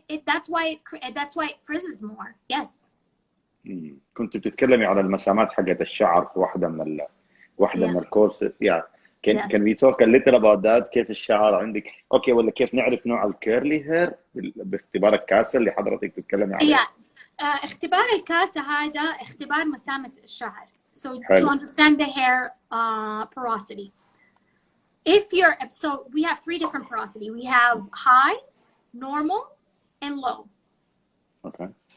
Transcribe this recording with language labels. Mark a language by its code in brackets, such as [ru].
[en] That's why it frizzes more. Yes. [ar] كنت بتتكلمي على المسامات حقت الشعر في واحدة من الكورس. [en] Yeah. Can we talk a little about that? [ar] كيف الشعر عندك؟ اوكي، ولا كيف نعرف نوع الكيرلي هير باختبار الكاسة اللي حضرتك تتكلمي عليه؟ اختبار الكاسة هذا اختبار مسامة الشعر. [en] So to understand the hair porosity. So we have 3 different porosity. We have high, normal, and low. Okay.